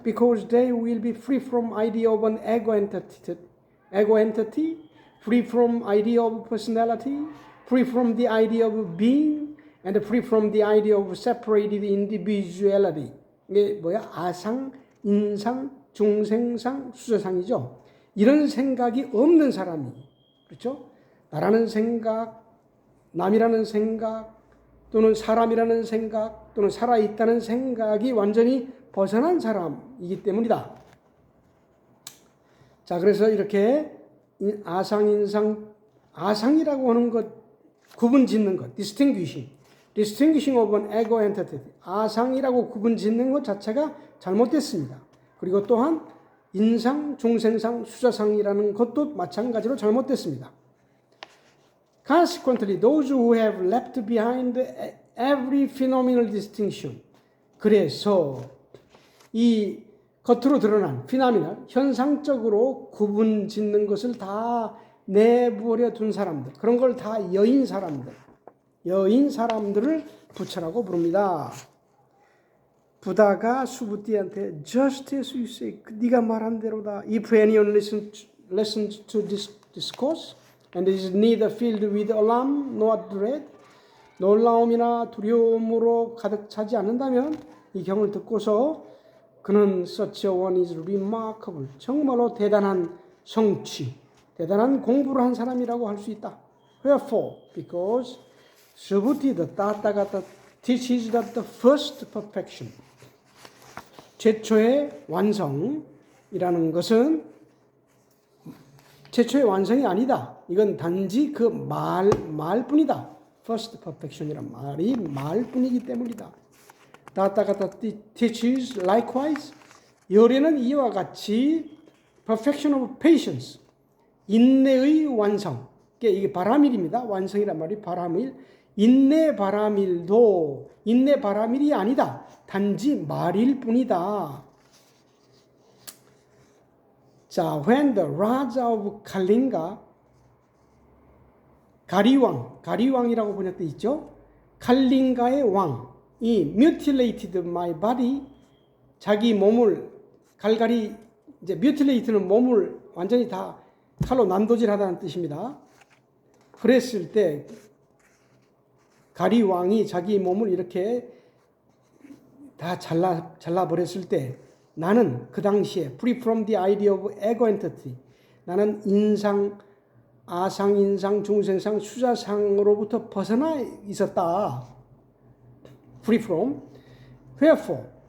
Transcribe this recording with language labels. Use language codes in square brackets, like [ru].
[en] Because they will be free from idea of an ego entity, free from idea of personality, free from the idea of being, and free from the idea of separated individuality. [ko] 이게 뭐야? 아상, 인상, 중생상, 수저상이죠. 이런 생각이 없는 사람이, 그렇죠? 나라는 생각, 남이라는 생각, 또는 사람이라는 생각, 또는 살아있다는 생각이 완전히 벗어난 사람이기 때문이다. 자, 그래서 이렇게 아상인상, 아상이라고 하는 것, 구분 짓는 것, [en] distinguishing of an ego entity. [ko] 아상이라고 구분 짓는 것 자체가 잘못됐습니다. 그리고 또한 인상, 중생상, 수자상이라는 것도 마찬가지로 잘못됐습니다. [en] Consequently, those who have left behind every phenomenal distinction. [ko] 그래서 이 겉으로 드러난 피노미널, 현상적으로 구분 짓는 것을 다 내버려 둔 사람들, 그런 걸 다 여인 사람들을 부처라고 부릅니다. 부다가 수부띠한테 [en] just as you say, [ko] 네가 말한 대로다. [en] If anyone listens to this discourse and is neither filled with alarm nor dread, [ko] 놀라움이나 두려움으로 가득 차지 않는다면 이 경을 듣고서 그는 [en] such a one is remarkable. [ko] 정말로 대단한 성취, 대단한 공부를 한 사람이라고 할 수 있다. [en] Wherefore? Because Subhuti, the Tathagata, teaches that the first perfection, [ko] 최초의 완성이라는 것은 최초의 완성이 아니다. 이건 단지 그 말뿐이다. First perfection이란 말이 말뿐이기 때문이다. [en] Tathagata teaches likewise, [ko] 열애는 이와 같이 [en] perfection of patience, [ko] 인내의 완성. 이게 바라밀입니다. 완성이란 말이 바라밀. 인내 바라밀도 인내 바라밀이 아니다. 단지 말일 뿐이다. [en] 자, when the Raja of Kalinga, [ko] 가리왕이라고 번역되어 있죠. 칼링가의 왕이 [en] mutilated my body, [ko] 자기 몸을 갈갈이 이제 뮤틸레이트는 몸을 완전히 다 칼로 난도질하다는 뜻입니다. 그랬을 때 가리 왕이 자기 몸을 이렇게 다 잘라버렸을 때 나는 그 당시에 [en] free from the idea of ego entity, [ko] 나는 인상, 아상, 인상, 중생상, 수자상으로부터 벗어나 있었다. [en] free from. Wherefore?